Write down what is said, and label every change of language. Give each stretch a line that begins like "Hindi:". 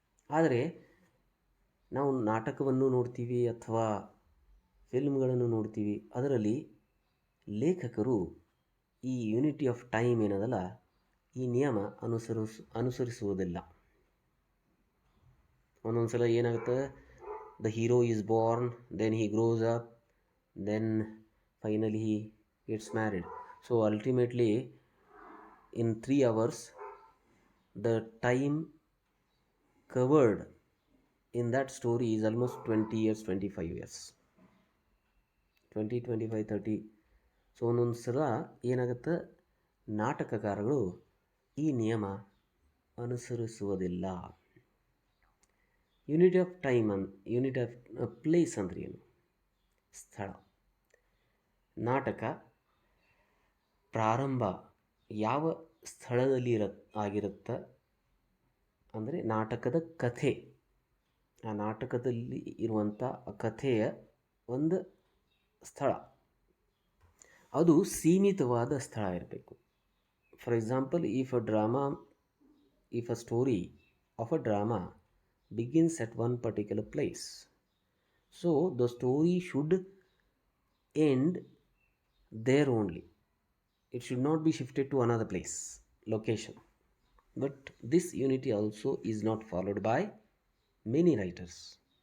Kannada: ಆದರೆ ನಾವು ನಾಟಕವನ್ನು ನೋಡ್ತೀವಿ ಅಥವಾ ಫಿಲ್ಮ್ಗಳನ್ನು ನೋಡ್ತೀವಿ, ಅದರಲ್ಲಿ ಲೇಖಕರು ಈ ಯೂನಿಟಿ ಆಫ್ ಟೈಮ್ ಏನದಲ್ಲ, ಈ ನಿಯಮ ಅನುಸರಿಸುವುದಿಲ್ಲ. ಒಂದೊಂದು ಸಲ ಏನಾಗುತ್ತೆ,
English: The hero is born, then he grows up, then finally he gets married. So ultimately in 3 hours the time covered in that story is almost 20 years, 25 years, 20, 25, 30.
Kannada: So ಒಂದೊಂದು ಸಲ ಏನಾಗುತ್ತೆ, ನಾಟಕಕಾರಗಳು ಈ ನಿಯಮ ಅನುಸರಿಸುವುದಿಲ್ಲ.
English: unity of time unity of place
Kannada: ಅಂದ್ರೆ ಏನು? ಸ್ಥಳ. ನಾಟಕ ಪ್ರಾರಂಭ ಯಾವ ಸ್ಥಳದಲ್ಲಿ ಆಗಿರುತ್ತೆ ಅಂದರೆ ನಾಟಕದ ಕಥೆ, ಆ ನಾಟಕದಲ್ಲಿ ಇರುವಂಥ ಕಥೆಯ ಒಂದು ಸ್ಥಳ, ಅದು ಸೀಮಿತವಾದ ಸ್ಥಳ ಇರಬೇಕು.
English: For example, if a drama if a story of a drama begins at one particular place. So the story should end there only. It should not be shifted to another place, location. But this unity also is not followed by many writers.